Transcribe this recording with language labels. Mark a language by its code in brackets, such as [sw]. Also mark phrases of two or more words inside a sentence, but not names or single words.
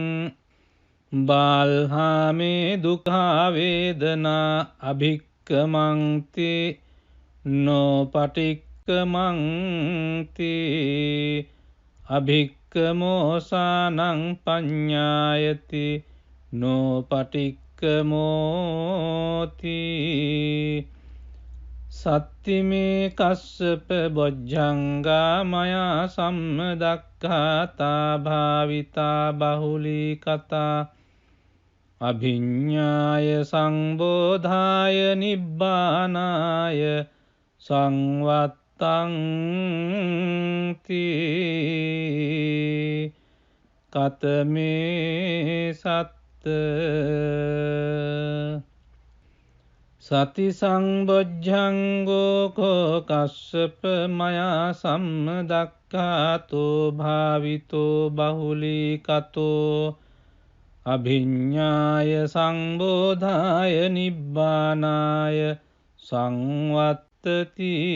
[pi] බාල්හාමේ දුක්ඛා වේදනා අභික්කමන්ති නෝ පටික්කමන්ති පටික්කමෝසානං පඤ්ඤායති නොපටික්කමෝති සත්තිමේ කස්සප බොජ්ජංගා මයා සම්මදක්ඛාතා භාවිතා බහුලී කතා අභිඤ්ඤාය සංබෝධාය නිබ්බානාය සංවත්තං තී කතමේ සත්ත සති සංබොජ්ජංගෝ කෝ කස්සප මයා සම්මදක්ඛාතෝ භාවිතෝ බහුලී කතෝ අභිඤ්ඤාය සංබෝධාය නිබ්බානාය සංවත්තති